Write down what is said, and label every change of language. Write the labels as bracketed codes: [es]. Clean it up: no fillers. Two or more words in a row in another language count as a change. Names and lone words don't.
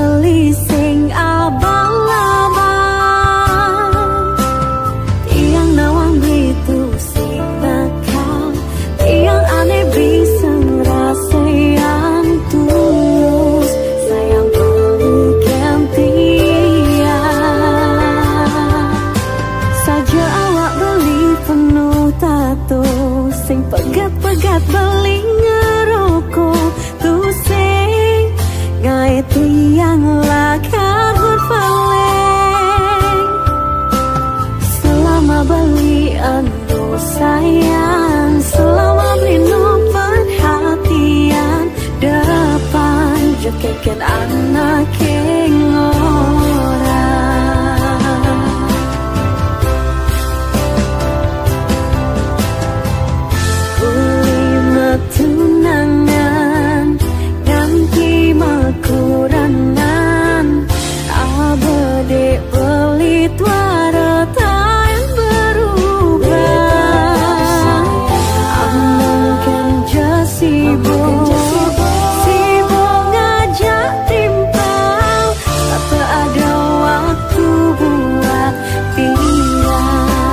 [ban] beli sing abang-abang, tiang nawang beli tu sing nakal, tiang aneh bisa ngerasa yang tulus, sayang balikan tiang. Saja awak beli penuh tato, sing pegat-pegat beli ngerokok, tu sing ngai tiang lakar berpaling. Selama beli anu sayang, selama beli no perhatian, depan jekeken anak orang. Kulima tunangan ganti makuranan, abade beli tuara yang berubah. Amangkan jasibo, sibuk ngajak timpal, [id] tak ada waktu buat tinggal.